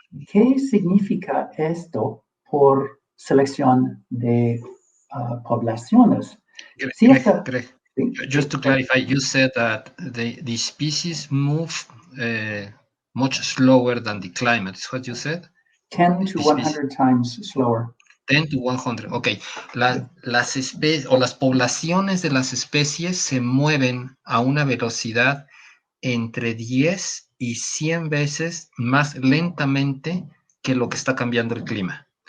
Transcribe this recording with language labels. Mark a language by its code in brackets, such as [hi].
[es] ¿Qué significa esto por selección de poblaciones? [en] Greg, just to clarify, you said that the species move much slower than the climate. Is what you said? 10 to 100 times slower. 10 to 100, ok. [es] Las especies o las poblaciones de las especies se mueven a una velocidad entre 10 y 100 veces más lentamente que lo que está cambiando el clima.